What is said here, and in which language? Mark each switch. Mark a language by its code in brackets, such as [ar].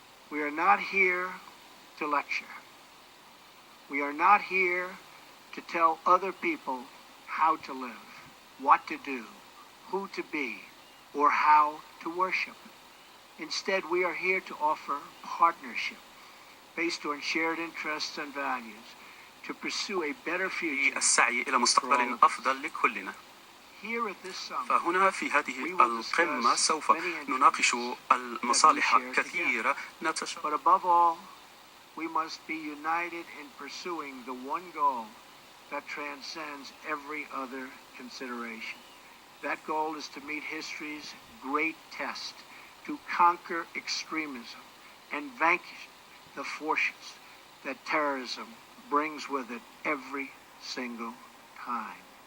[en] We are not here to lecture. We are not here to tell other people how to live, what to do, who to be, or how to worship. Instead, we are here to offer partnership based on shared interests and values to pursue a better future. [ar] السعي إلى مستقبل أفضل لكلنا. [en] Here at this summit, [ar] فهنا في هذه القمة سوف نناقش المصالح كثيرة [en] but above all, we must be united in pursuing the one goal that transcends every other consideration. That goal is to meet history's great test, to conquer extremism and vanquish the forces that terrorism brings with it every single time.